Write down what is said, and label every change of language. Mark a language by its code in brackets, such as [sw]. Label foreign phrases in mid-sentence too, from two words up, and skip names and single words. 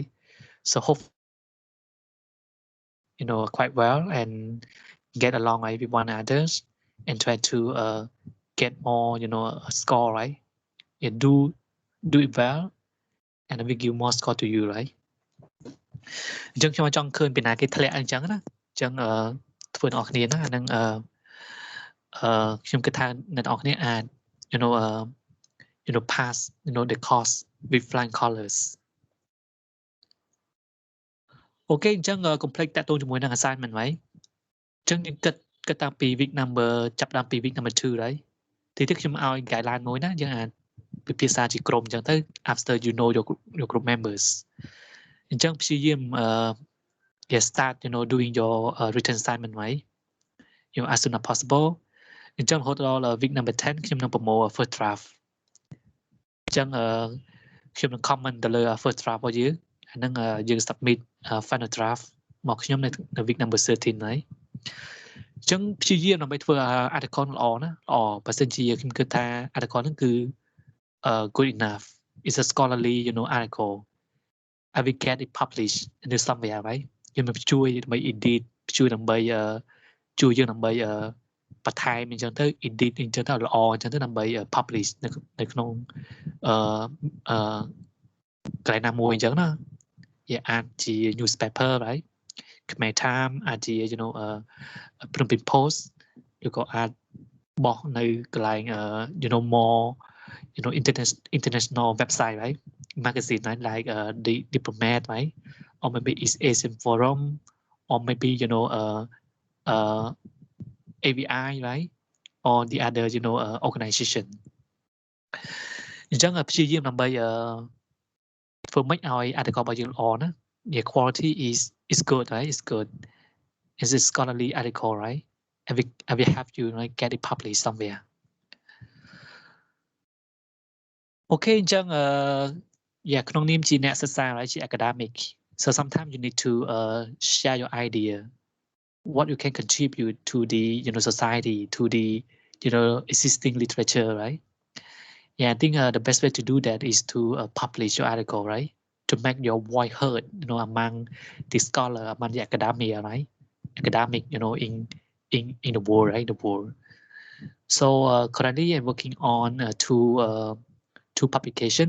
[en] So hope, you know, quite well and get along, right, with one another and try to get more, you know, a score, right? Yeah, do it well and I will give more score to you, right? [km] អញ្ចឹងខ្ញុំចង់ឃើញពីណាគេធ្លាក់អញ្ចឹងណាអញ្ចឹងធ្វើអ្នកនរគ្នាណាអានឹងខ្ញុំគិតថាអ្នកនរគ្នាអាច [en] you know pass the course with flying colors [km] អូខេអញ្ចឹង complete តាក់ទងជាមួយនឹង assignment ហើយអញ្ចឹងយើងគិតតាំងពី [en] week number [km] ចាប់តាមពី [en] week number [km] 2 ហើយទីទៀតខ្ញុំឲ្យ guideline មួយណាយើងអាចពិភាក្សាជាក្រុមអញ្ចឹងទៅ [en] after you know your group members [km] អញ្ចឹងព្យាយាម [en] start doing your written [km] assignment ហើយ [en] as soon as possible [km] អញ្ចឹងរហូតដល់ [en] week number [km] 10 ខ្ញុំនឹងប្រមូល [en] first draft [km] អញ្ចឹងខ្ញុំនឹង comment ទៅ លើ [en] first draft [km] របស់យើងអាហ្នឹងយើង [en] submit final draft [km] មកខ្ញុំនៅ [en] week number [km] 13 ហើយអញ្ចឹងព្យាយាមដើម្បីធ្វើ article ល្អណាល្អបើសិនជាខ្ញុំគិតថា article ហ្នឹងគឺ [en] good enough it's a scholarly article I will get it published in somewhere [km] ហើយយើងនឹងជួយដើម្បី edit ជួយដើម្បីជួយយើងដើម្បីបន្ថែមអញ្ចឹងទៅ edit អញ្ចឹងទៅល្អអញ្ចឹងទៅដើម្បី publish នៅក្នុង កន្លែងណាមួយអញ្ចឹងណាវាអាចជា newspaper ហើយខ្មែរ Time អាចជា ព្រមពី post ឬក៏អាចបោះនៅកន្លែង [en] more international website [km] ហើយ [en] magazine like the Diplomat [km] ហើយ [en] or maybe East Asian Forum or maybe AVI right or the other organization [km] អញ្ចឹងព្យាយាមដើម្បីធ្វើម៉េចឲ្យ article របស់យើងល្អណា [en] the quality is good right is good it's a scholarly article right I will have you get it published somewhere okay [km] អញ្ចឹងក្នុងនាមជាអ្នកសិក្សាហើយជា [en] academic so sometimes you need to share your idea what you can contribute to the society to the existing literature right yeah I think the best way to do that is to publish your article right to make your voice heard among the scholar among the academia right academic in the world right the world so currently I'm working on two publications.